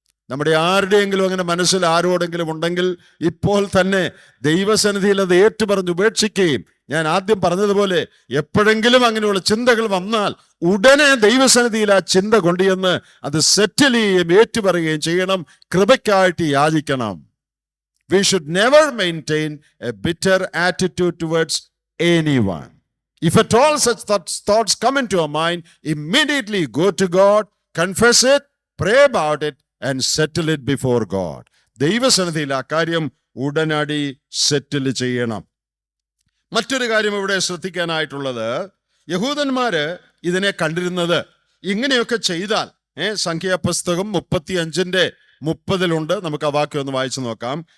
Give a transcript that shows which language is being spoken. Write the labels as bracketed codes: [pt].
[ml] നമ്മുടെ ആരുടെയെങ്കിലും അങ്ങനെ മനസ്സിൽ ആരോടെങ്കിലും ഉണ്ടെങ്കിൽ ഇപ്പോൾ തന്നെ ദൈവസന്നിധിയിൽ അത് ഏറ്റുപറഞ്ഞ് ഉപേക്ഷിക്കുകയും, ഞാൻ ആദ്യം പറഞ്ഞതുപോലെ എപ്പോഴെങ്കിലും അങ്ങനെയുള്ള ചിന്തകൾ വന്നാൽ ഉടനെ ദൈവസന്നിധിയിൽ ആ ചിന്ത കൊണ്ടുചെന്ന് അത് സെറ്റിൽ ചെയ്യുകയും ഏറ്റുപറയുകയും ചെയ്യണം. കൃപയ്ക്കായിട്ട് യാചിക്കണം. [en] We should never maintain a bitter attitude towards anyone. If at all such thoughts come into our mind, immediately go to God, confess it, pray about it, and settle it before God. [ml] ദൈവസന്നിധിയിൽ ആ കാര്യം ഉടനടി സെറ്റിൽ ചെയ്യണം. മറ്റൊരു കാര്യം ഇവിടെ ശ്രദ്ധിക്കാനായിട്ടുള്ളത്, യഹൂദന്മാര് ഇതിനെ കണ്ടിരുന്നത് ഇങ്ങനെയൊക്കെ ചെയ്താൽ, സംഖ്യാപുസ്തകം 35:30 നമുക്ക് ആ വാക്യം ഒന്ന് വായിച്ചു നോക്കാം.